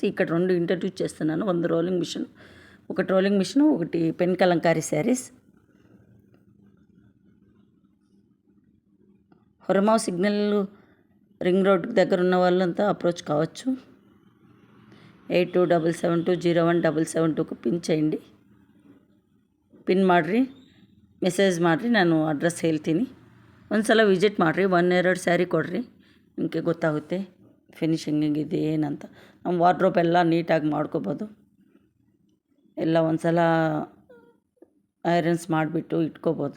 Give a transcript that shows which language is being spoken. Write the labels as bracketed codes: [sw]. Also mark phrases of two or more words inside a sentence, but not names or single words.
[te] ఇక్కడ 2 ఇంట్రడ్యూస్ చేస్తున్నాను, ఒకటి [en] rolling machine, [te] ఒకటి పెన్ కలంకారీ శారీస్. ಹೊರಮಾವು సిగ్నల్ రింగ్ రోడ్ దగ్గర ఉన్న వాళ్ళంతా అప్రోచ్ కావచ్చు. 8277201772కు ಪಿನ್ చేయండి. [kn] ಪಿನ್ ಮಾಡಿರಿ, ಮೆಸೇಜ್ ಮಾಡಿರಿ, ನಾನು ಅಡ್ರೆಸ್ ಹೇಳ್ತೀನಿ. ಒಂದ್ಸಲ ವಿಸಿಟ್ ಮಾಡಿರಿ, 1-2 ಸ್ಯಾರಿ ಕೊಡಿರಿ, ನಿಮಗೆ ಗೊತ್ತಾಗುತ್ತೆ ಫಿನಿಶಿಂಗ್ ಇದೆ ಏನಂತ. ನಮ್ಮ ವಾರ್ಡ್ರೋಬ್ ಎಲ್ಲ ನೀಟಾಗಿ ಮಾಡ್ಕೋಬೋದು. ಎಲ್ಲ ಒಂದ್ಸಲ ಐರನ್ಸ್ ಮಾಡಿಬಿಟ್ಟು ಇಟ್ಕೋಬೋದು.